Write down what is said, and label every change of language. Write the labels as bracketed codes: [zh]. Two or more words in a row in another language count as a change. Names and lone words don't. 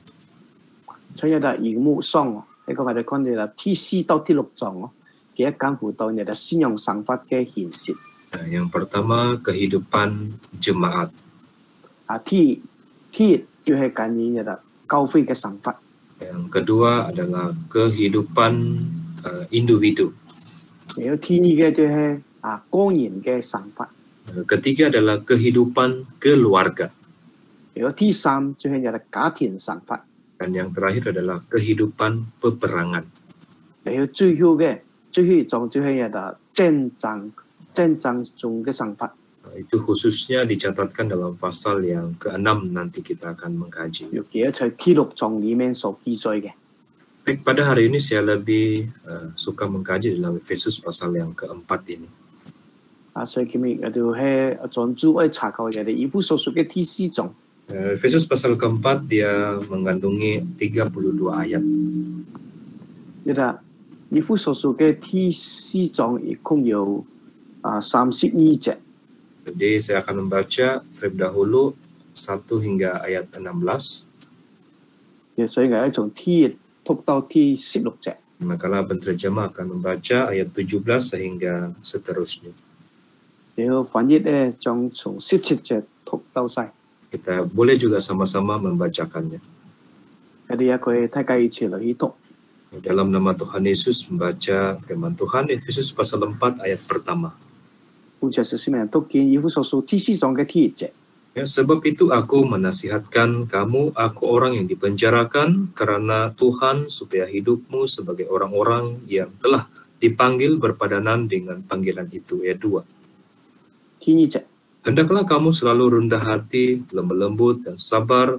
[yue] 所以喺熒幕上呢個我哋看到啦，第四到第六章其實關乎到你嘅信仰想法嘅現實。 [ms] Yang pertama kehidupan jemaat. [yue] 第一就係關於你嘅教會嘅想法。 [ms] Yang kedua adalah kehidupan individu. [yue] 然後第二嘅就係個人嘅想法。 [ms] Ketiga adalah kehidupan keluarga. [yue] 然後第三就係你嘅家庭想法。 [ms] Dan yang terakhir adalah kehidupan peperangan. [yue] 然後最後一種就係你嘅戰爭中嘅想法。 [ms] Itu khususnya dicatatkan dalam pasal yang ke-6 nanti kita akan mengkaji. [yue] 尤其喺第六章裡面所記載嘅。 [ms] Baik, pada hari ini saya lebih suka mengkaji dalam Efesus pasal yang keempat ini. [yue] 所以今日我哋係專注去查考嘅以弗所書嘅第四章。 [ms] Efesus pasal keempat dia mengandungi 32 ayat. [yue] 以弗所書嘅第四章一共有32節。 [ms] Jadi saya akan membaca terlebih dahulu 1 hingga ayat 16. [yue] 所以我係從第一讀到第16節。 [ms] Maka penterjemah akan membaca ayat 17 sehingga seterusnya. [yue] 然後翻譯咧將從17節讀到晒。 [ms] Kita boleh juga sama-sama membacakannya. [yue] 我哋一個大家一起嚟去讀。 [ms] Dalam nama Tuhan Yesus membaca firman Tuhan Efesus pasal 4 ayat pertama. [yue] 本節是咩？讀見以弗所書第四章嘅第一節。 [ms] Ya, sebab itu aku menasihatkan kamu, aku orang yang dipenjarakan karena Tuhan supaya hidupmu sebagai orang-orang yang telah dipanggil berpadanan dengan panggilan itu. Ayat 2. [yue] 第二節。 [ms] Hendaklah kamu selalu rendah hati, lemah lembut, dan sabar.